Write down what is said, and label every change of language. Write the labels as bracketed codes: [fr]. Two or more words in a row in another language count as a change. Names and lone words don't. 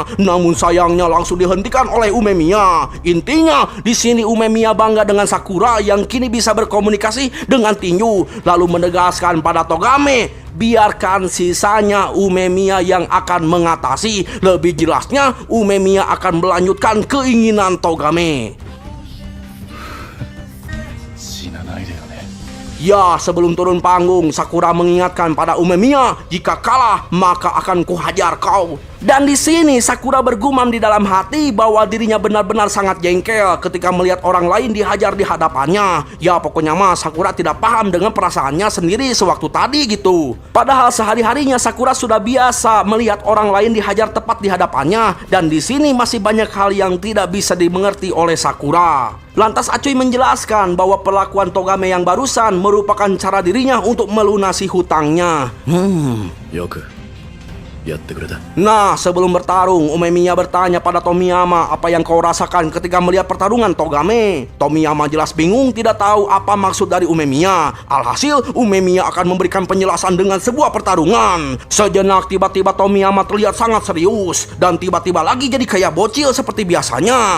[id] Namun sayangnya langsung dihentikan oleh Umemiya. Intinya, di sini Umemiya bangga dengan Sakura yang kini bisa berkomunikasi dengan tinju. Lalu menegaskan pada Togame, biarkan sisanya Umemiya yang akan mengatasi. Lebih jelasnya, Umemiya akan melanjutkan keinginan Togame. [ja] 死なないでよね [id] Ya, sebelum turun panggung, Sakura mengingatkan pada Umemiya, jika kalah maka akan kuhajar kau. Dan di sini Sakura bergumam di dalam hati bahwa dirinya benar-benar sangat jengkel ketika melihat orang lain dihajar di hadapannya. Ya, pokoknya mah Sakura tidak paham dengan perasaannya sendiri sewaktu tadi gitu. Padahal sehari-harinya Sakura sudah biasa melihat orang lain dihajar tepat di hadapannya, dan di sini masih banyak hal yang tidak bisa dimengerti oleh Sakura. Lantas Acuy menjelaskan bahwa perlakuan Togame yang barusan merupakan cara dirinya untuk melunasi hutangnya. [ja] よくやってくれた。 [id] Nah, sebelum bertarung, Umemiya bertanya pada Tomiyama apa yang kau rasakan ketika melihat pertarungan Togame. Tomiyama jelas bingung, tidak tahu apa maksud dari Umemiya. Alhasil, Umemiya akan memberikan penjelasan dengan sebuah pertarungan. Sejenak tiba-tiba Tomiyama terlihat sangat serius, dan tiba-tiba lagi jadi kayak bocil seperti biasanya.